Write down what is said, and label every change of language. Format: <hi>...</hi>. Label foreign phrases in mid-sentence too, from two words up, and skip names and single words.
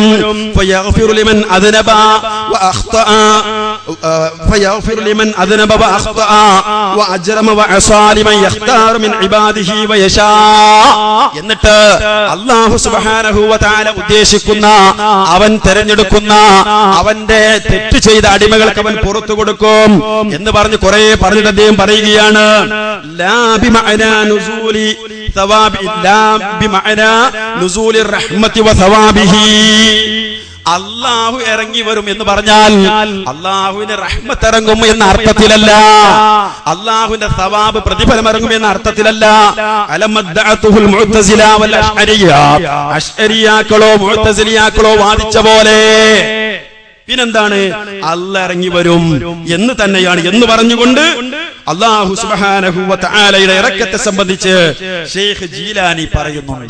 <ar>فيغفر لمن أذنب وأخطأ، فيغفر لمن أذنب وأخطأ وأجرم وعصى لمن يختار من عباده ويشاء.</ar> <ml>എന്നിട്ട്</ml> <ar>الله سبحانه وتعالى</ar> <ml>ഉദ്ദേശിക്കുന്ന, അവൻ തിരഞ്ഞെടുക്കുന്ന, അവന്റെ തെറ്റ് ചെയ്ത അടിമകൾക്ക് അവൻ പുറത്തു കൊടുക്കും എന്ന് പറഞ്ഞ് കുറെ പറഞ്ഞിട്ട് അദ്ദേഹം പറയുകയാണ്,</ml> <ar>لا بمعنى نزول ثوابي لا بمعنى نزول الرحمة وثوابه.</ar> <ml>അല്ലാഹു ഇറങ്ങി വരും എന്ന് പറഞ്ഞാൽ അല്ലാഹുവിന്റെ റഹ്മത്ത് ഇറങ്ങും എന്ന അർത്ഥത്തിലല്ല, അല്ലാഹുവിന്റെ സവാബ് പ്രതിഫലം ഇറങ്ങും എന്ന അർത്ഥത്തിലല്ല.</ml> <ar>على ما ادعته المعتزلة والأشعرية,</ar> <ml>അശ്അരിയാക്കളോ മുഅ്തസിലിയാക്കളോ വാദിച്ച പോലെ പിന്നെന്താണ് അല്ലാഹ് ഇറങ്ങി വരും എന്ന് തന്നെയാണ് എന്ന് പറഞ്ഞുകൊണ്ട്</ml> <ar>الله سبحانه</ar> <ml>വ തആലയുടെ ഇറക്കത്തെ സംബന്ധിച്ച് ശൈഖ് ജീലാനി പറയുന്നുണ്ട്.</ml>